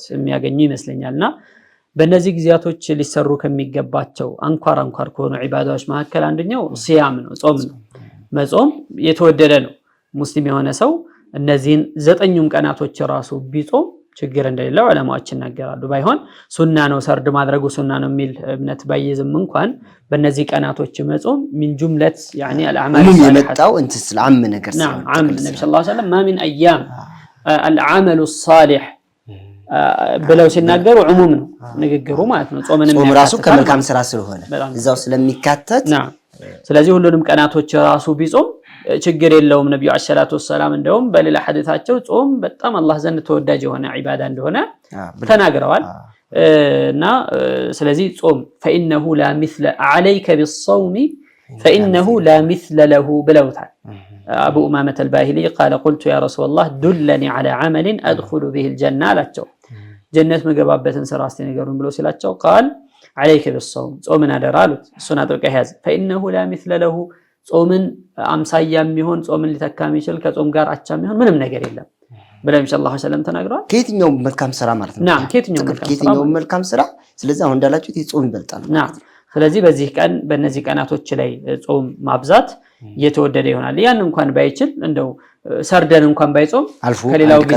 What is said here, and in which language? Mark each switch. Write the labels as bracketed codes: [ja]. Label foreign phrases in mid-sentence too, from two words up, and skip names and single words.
[am] የሚያገኙ ይመስለኛልና በእነዚህ ጊዜያቶች ሊሰሩ ከሚገባቸው አንኳር ከሆኑ ዒባዳዎች መካከል አንደኛው ሲያም ነው፣ ጾም ነው። መጾም የተወደደ ነው። ሙስሊም የሆነ ሰው እነዚህን 9ኙም ቀናቶች ራሱ ቢጾም ችግር እንደሌለው ዑለማዎች ይናገራሉ። ባይሆን ሱና ነው ሰርድ ማድረጉ ሱና ነው የሚል እምነት ባይዝም እንኳን በእነዚህ ቀናቶች መጾም [ar] من جملة يعني الاعمال [am] الصالحه የመጣው እንትን ስለዓም ነገር ነው። ዓም ነብዩ [ar] صلى الله عليه وسلم ما من ايام العمل الصالح [am] ብለው ሲናገሩ ዑሙም ነው ንግግሩ ማለት ነው። ጾም ራሱ ከመልካም ስራ ስለሆነ እዛው ስለሚካተት ስለዚህ ሁሉንም ቀናቶች ራሱ ቢጾም ችግር የለውም። ነብዩ [ar] صلى الله عليه وسلم [am] እንደውም በሌላ ሐዲታቸው ጾም በጣም አላህ ዘንድ ተወዳጅ የሆነ ዒባዳ እንደሆነ ተናግረዋል። እና ስለዚህ ጾም [ar] فإنه لا مثل عليك بالصوم فإنه لا مثل له [am] ብለውታል። [ar] أبو أمامة الباهلي قال قلت يا رسول الله دلني على عمل أدخل به الجنة [am] ላቸው ጀነት መገባበትን ስራ እስቲ ንገሩን ብሎ ሲላቸው [ar] قال عليك بالصوم [am] ጾምን አደራሉት እሱን አጥብቀህ ያዝ [ar] فإنه لا مثل له [am] ጾምን አምሳያ የሚሆን ጾምን ሊተካ የሚችል ከጾም ጋር አቻ የሚሆን ምንም ነገር የለም ብለው [ar] صلى الله عليه وسلم [am] ተናግረዋል። ከየትኛው መልካም ስራ ማለት ነው። ናም ከየትኛው መልካም ስራ። ስለዚህ አሁን እንዳላችሁት ጾም ይበልጣል። ናም ስለዚህ በዚህ ቀን በእነዚህ ቀናቶች ላይ ጾም ማብዛት የተወደደ ይሆናል። ያን እንኳን ባይችል እንደው ሰርደን እንኳን ባይጾም ከሌላው ጊዜ